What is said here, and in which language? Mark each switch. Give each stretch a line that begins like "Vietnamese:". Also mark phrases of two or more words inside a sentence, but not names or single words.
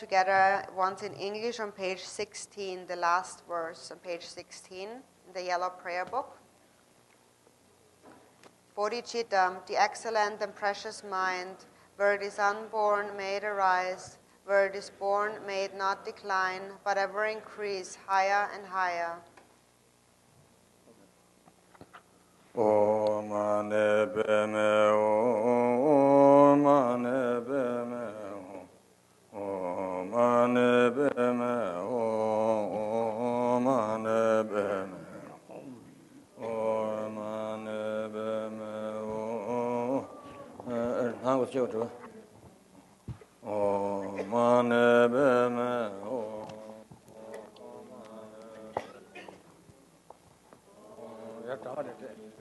English: together once in English on page 16, the last verse on page 16 in the yellow prayer book. Bodhicitta, the excellent and precious mind, where it is unborn, may it arise, where it is born, may it not decline, but ever increase higher and higher.
Sanskrit: ॐ मणि पद्मे ॐ मणि पद्मे ॐ मणि पद्मे ॐ मणि पद्मे ॐ मणि पद्मे ॐ
Korean: 한국 찍어줘.
Sanskrit: ॐ मणि पद्मे ॐ मणि पद्मे